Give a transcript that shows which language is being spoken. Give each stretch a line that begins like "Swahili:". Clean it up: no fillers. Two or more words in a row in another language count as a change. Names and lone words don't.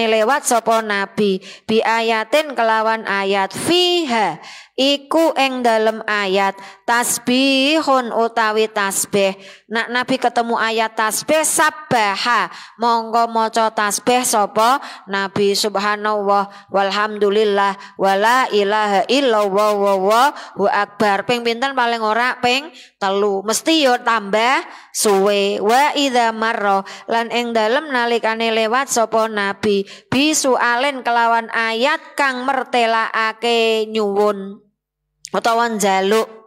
Javanese: lewat sapa nabi
Arabic: بآية
Javanese: kelawan ayat fiha iku ing dalem ayat tasbihun utawi tasbih nak nabi ketemu ayat tasbih sabbaha monggo maca tasbih sapa nabi
Arabic: سبحان الله والحمد لله ولا إله إلا الله والله أكبر
Javanese: ping pinten paling ora ping 3 mesti yo tambah suwe
Arabic: وإذا مر
Javanese: lan ing dalem nalikane lewat sapa nabi bisualen kelawan ayat kang mertelakake nyuwun utawa njaluk